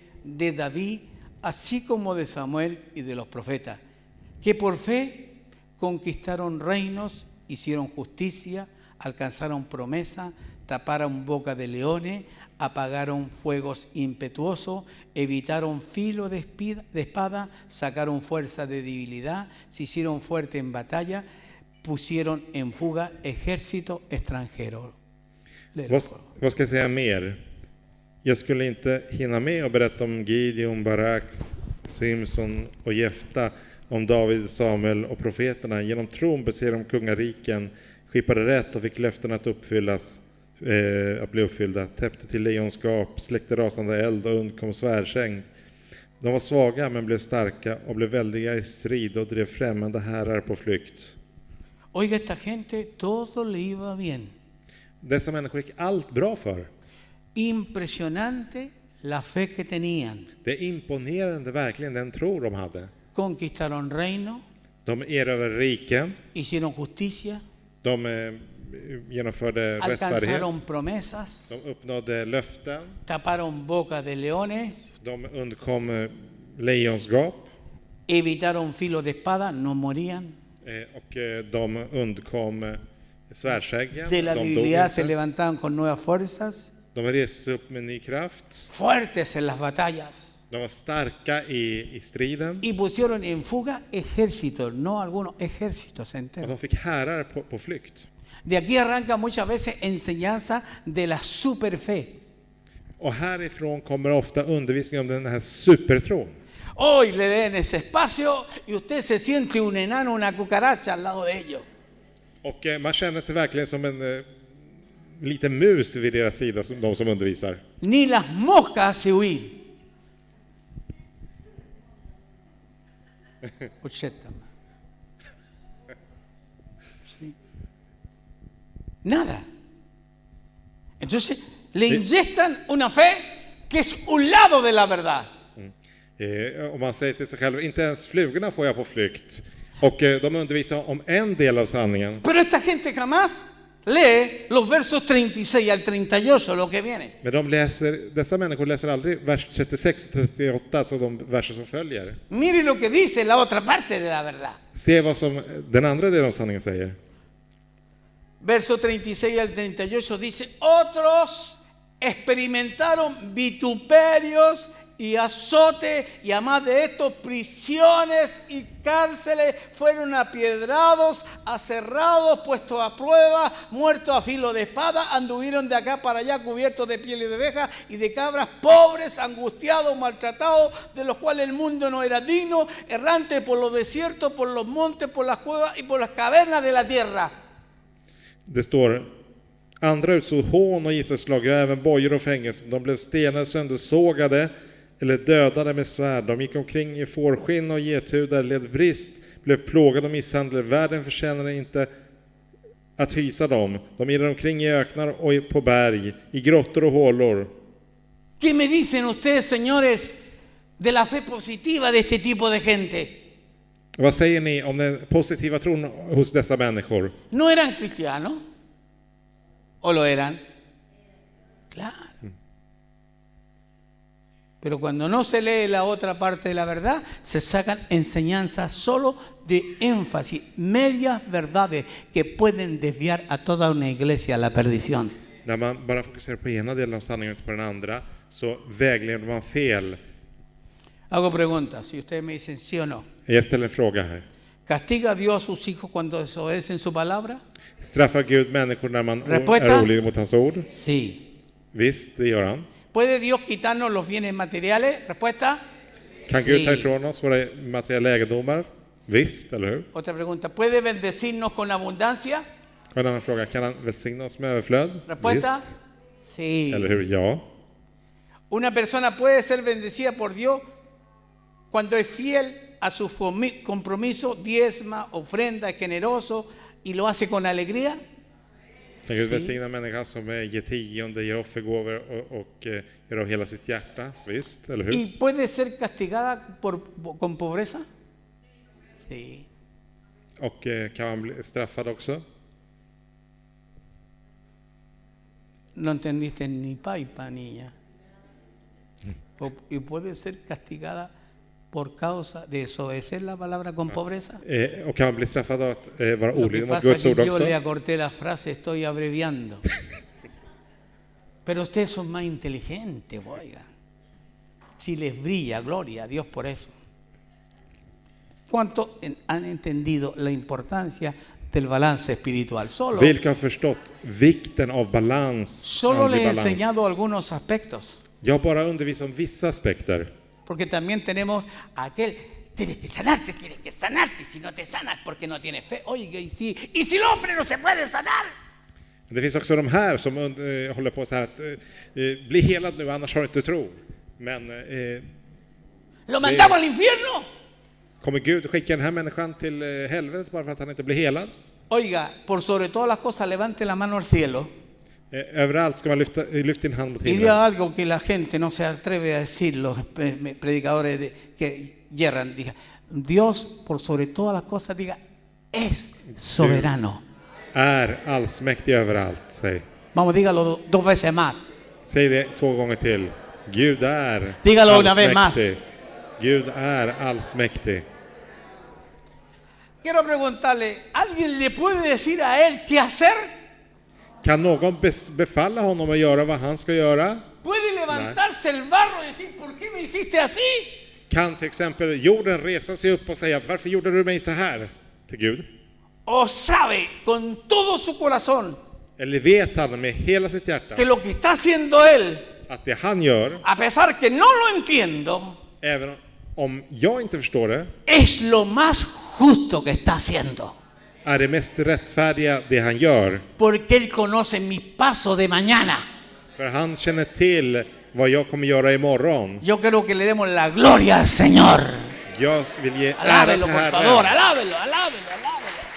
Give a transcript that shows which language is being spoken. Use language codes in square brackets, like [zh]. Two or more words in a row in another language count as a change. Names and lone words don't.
[es] de David, así como de Samuel y de los profetas, que por fe conquistaron reinos, hicieron justicia, alcanzaron promesa, taparon boca de leones, apagaron fuegos impetuosos, evitaron filo de espada, sacaron fuerza de debilidad, se hicieron fuerte en batalla, pusieron en fuga ejército extranjero. [sv] Vad ska jag säga mer? Jag skulle inte hinna med att berätta om Gideon, Barak, Simson och Jefta, om David, Samuel och profeterna. Genom tron besegrade de kungariken, skippade rätt och fick löften att bli uppfyllda, täppte till lejonskap, släckte rasande eld och undkom svärdsäng. De var svaga men blev starka och blev väldiga i strid och drev främmande herrar på flykt. [es] Oiga, esta gente todo le iba bien. [sv] Dessa människor gick allt bra för. [es] Impresionante la fe que tenían. [sv] Det är imponerande verkligen den tro de hade. [es] Conquistaron reino, [sv] De erövrade riken, [es] hicieron justicia, [sv] de genomförde rättfärdighet, [es] alcanzaron promesas, [sv] de uppnådde löften, [es] taparon boca de leones, [sv] de undkom lejonskap [es] evitaron filo de espada, no morían. [sv] och de undkom svärdsäggen. [es] De la [sv] De dog [es] debilidad se [sv] inte. [es] levantaban con nuevas fuerzas, [sv] De reste upp med ny kraft. [es] fuertes en las batallas. [sv] De var starka i striden. [es] Y pusieron en fuga ejércitos, no algunos ejércitos [sv] Och [es] enteros. [sv] de fick herrar på flykt. [es] De aquí arranca muchas veces enseñanza de la superfe. [sv] Och härifrån kommer ofta undervisning om den här supertron. [es] Hoy le den ese espacio y usted se siente un enano, una cucaracha al lado de ellos. [sv] Och man känner sig verkligen som en liten mus vid deras sida, de som undervisar. [es] Ni las moscas hace huir. Sí. Nada. Entonces le inyectan una fe que es un lado de la verdad. [sv] Om man säger till sig själv, inte ens flugorna får jag på flykt. Och de undervisar om en del av sanningen. [es] Pero esta gente jamás lee los versos 36 al 38, lo que viene. [sv] Men dessa människor läser aldrig vers 36 och 38, alltså de verser som följer. [es] Mire lo que dice la otra parte de la verdad. [sv] Se vad som den andra delen av sanningen säger. [es] verso 36 al 38 dice, otros experimentaron vituperios y azote, y además de esto, prisiones y cárceles, fueron apiedrados, aserrados, puestos a prueba, muertos a filo de espada, anduvieron de acá para allá cubiertos de pieles de ovejas y de cabras, pobres, angustiados, maltratados, de los cuales el mundo no era digno, errantes por los desiertos, por los montes, por las cuevas y por las cavernas de la tierra. [sv] Det står, andra utstod hån och gisselslag, ja, även bojor och fängelse. De blev stenade, söndersågade eller dödade med svärd. De gick omkring i fårskinn och gethudar, led brist, blev plågade och misshandlade. Världen förtjänade inte att hysa dem. De irrade omkring i öknar och på berg, i grottor och hålor. [es] ¿Qué me dicen ustedes, señores, de la fe positiva de este tipo de gente? [sv] Vad säger ni om den positiva tron hos dessa människor? [es] ¿No eran cristianos? ¿O lo eran? Claro. Pero cuando no se lee la otra parte de la verdad, se sacan enseñanzas solo de énfasis, medias verdades que pueden desviar a toda una iglesia a la perdición. [sv] När man bara fokuserar på ena delen av sanningen och på den andra, så vägleder man fel. [es] Hago preguntas, si ustedes me dicen sí o no. [sv] Jag ställer en fråga här. [es] ¿Castiga Dios a sus hijos cuando desobedecen su palabra? [sv] Straffar Gud människor när man [es] Respuesta? [sv] är olydig mot hans ord? [es] Sí. [sv] Visst, det gör han. [es] ¿Puede Dios quitarnos los bienes materiales? Respuesta. [sv] Kan Gud ta ifrån oss våra materiella egendomar? Visst, eller hur? [es] Otra pregunta, ¿puede bendecirnos con abundancia? [sv] Och en annan fråga, kan han välsigna oss med överflöd? [es] Respuesta. [sv] Visst, [es] Sí. [sv] eller hur? Ja. [es] Una persona puede ser bendecida por Dios cuando es fiel a su compromiso, diezma, ofrenda, es generoso y lo hace con alegría. [sv] Kan Gud [es] Sí. [sv] välsigna människan som ger tionde, ger offergåvor och gör av hela sitt hjärta? Visst, eller hur? [es] ¿Y puede ser castigada con pobreza? Sí. [sv] Och kan man bli straffad också? [es] No entendiste ni paipa, niña. ¿Y puede ser castigada por causa de desobedecer la palabra con pobreza? [sv] Och kan man bli straffad av att vara [es] Lo que [sv] olydig mot [es] pasa es [sv] Guds [es] que [sv] ord [es] yo [sv] också? [es] le acorté la frase, estoy abreviando. Pero ustedes son más inteligentes, oigan. Si les brilla, gloria a Dios por eso. ¿Cuántos han entendido la importancia del balance espiritual? Solo [sv] Vilka har förstått vikten av balans? [es] Solo [sv] andlig [es] les he [sv] balans? [es] enseñado algunos aspectos. [sv] Jag har bara undervisat om vissa aspekter. [es] Porque también tenemos aquel, tienes que sanarte, si no te sanas porque no tienes fe. Oiga, y si el hombre no se puede sanar. [sv] Det finns också de här som håller på så här att bli helad nu, annars har du inte tro. Men [es] Lo mandamos al infierno. [sv] kommer Gud skicka den här människan till helvetet bara för att han inte blir helad? [es] Oiga, por sobre todas las cosas, levante la mano al cielo [sv] Överallt ska man lyfta din hand mot [es] y [sv] himlen. [es] diga algo que la gente no se atreve a decir, los predicadores que yerran. Diga, Dios, por sobre todas las cosas, diga, es soberano. [sv] Är allsmäktig överallt, säg. [es] Vamos, dígalo 2 veces más. [sv] Säg det 2 gånger till. Gud är [es] Dígalo una vez más. [sv] allsmäktig. Gud är allsmäktig. [es] Quiero preguntarle, ¿alguien le puede decir a él qué hacer? [sv] Kan någon befalla honom att göra vad han ska göra? [es] ¿Puede levantarse el barro y decir, ¿por qué me hiciste así? [sv] Kan till exempel jorden resa sig upp och säga, varför gjorde du mig så här? Till Gud. [es] ¿O sabe con todo su corazón [sv] Eller vet han med hela sitt hjärta [es] que lo que está haciendo él, [sv] att det han gör, [es] a pesar que no lo entiendo, [sv] även om jag inte förstår det, [es] es lo más justo que está haciendo? [sv] är det mest rättfärdiga det han gör? [es] Porque él conoce mis pasos de mañana. [sv] För han känner till vad jag kommer göra imorgon. [es] Yo creo que le demos la gloria al Señor. [sv] Jag vill ge ära [es] Alábelo, [sv] till [es] por [sv] Herren. [es] favor, alábelo, alábelo, alábelo.